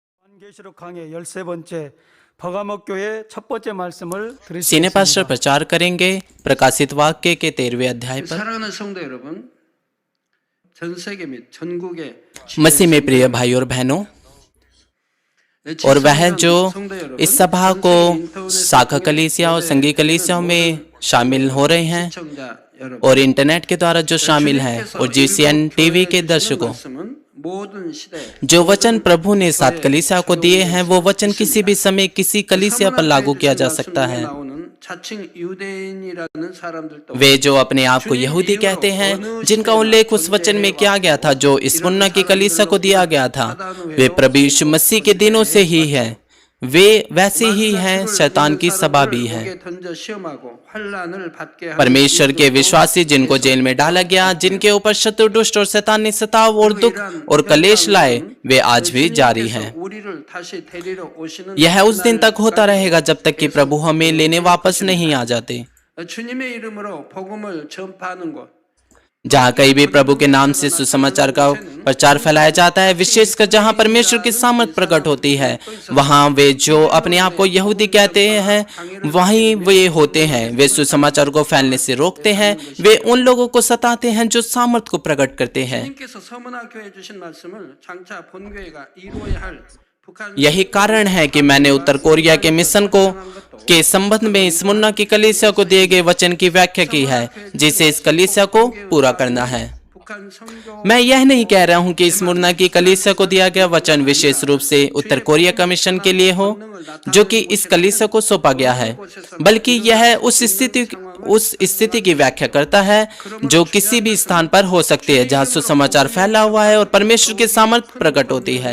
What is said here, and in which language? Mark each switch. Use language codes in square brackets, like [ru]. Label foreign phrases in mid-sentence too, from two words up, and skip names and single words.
[ko] 계시록 강의 13번째 버가목 교회 첫 번째 말씀을 [en] senior pastor [ko] 드리겠습니다. [hi] प्रचार करेंगे प्रकाशित वाक्य के 13वें अध्याय पर। [ko] 사랑하는 성도 여러분, 전 세계 및 전국의 [hi] मसीह में प्रिय भाई और बहनों, और वह जो इस सभा को शाखा कलीसिया और संघीय कलीसियाओं में शामिल हो रहे हैं [ko] 시청자 여러분, [hi] और इंटरनेट के द्वारा जो शामिल हैं और GCN टीवी के दर्शकों, [ko] 모든 시대 [hi] जो वचन प्रभु ने सात कलीसिया को दिए हैं वो वचन किसी भी समय किसी कलीसिया पर लागू किया जा सकता है। [ko] 자칭 유대인이라는 사람들도 [hi] वे जो अपने आप को यहूदी कहते हैं, जिनका उल्लेख उस वचन में किया गया था जो स्मुर्ना की कलीसिया को दिया गया था, वे प्रभु यीशु मसीह के दिनों से ही है। वे वैसे ही हैं, शैतान की सभा भी है। [ko] 던져 시험하고 환난을 받게 하는 [hi] परमेश्वर के विश्वासी जिनको जेल में डाला गया, जिनके ऊपर शत्रु दुष्ट और शैतान ने सताव और दुख और कलेश लाए, वे आज भी जारी हैं। [ko] 우리를 다시 데리러 오시는 [hi] यह उस दिन तक होता रहेगा जब तक कि प्रभु हमें लेने वापस नहीं आ जाते। [ko] 주님의 이름으로 복음을 전파하는 곳, [hi] जहाँ कहीं भी प्रभु के नाम से सुसमाचार का प्रचार फैलाया जाता है, विशेषकर जहाँ परमेश्वर की सामर्थ प्रकट होती है, वहाँ वे जो अपने आप को यहूदी कहते हैं वहीं वे होते हैं। वे सुसमाचार को फैलने से रोकते हैं। वे उन लोगों को सताते हैं जो सामर्थ को प्रकट करते हैं। [ko] 주님께서 서문학교에 주신 말씀을 장차 본교회가 이루어야 할 북한 [hi] यही कारण है कि मैंने उत्तर कोरिया के मिशन को के संबंध में स्मुर्ना की कलीसिया को दिए गए वचन की व्याख्या की है, जिसे इस कलीसिया को पूरा करना है। [ko] 북한 선교 [hi] मैं यह नहीं कह रहा हूं कि स्मुर्ना की कलीसिया को दिया गया वचन विशेष रूप से उत्तर कोरिया का मिशन के लिए हो, जो कि इस कलीसिया को सौंपा गया है, बल्कि यह उस स्थिति की व्याख्या करता है जो किसी भी स्थान पर हो सकती है जहां सुसमाचार फैला हुआ है और परमेश्वर की सामर्थ प्रकट होती है।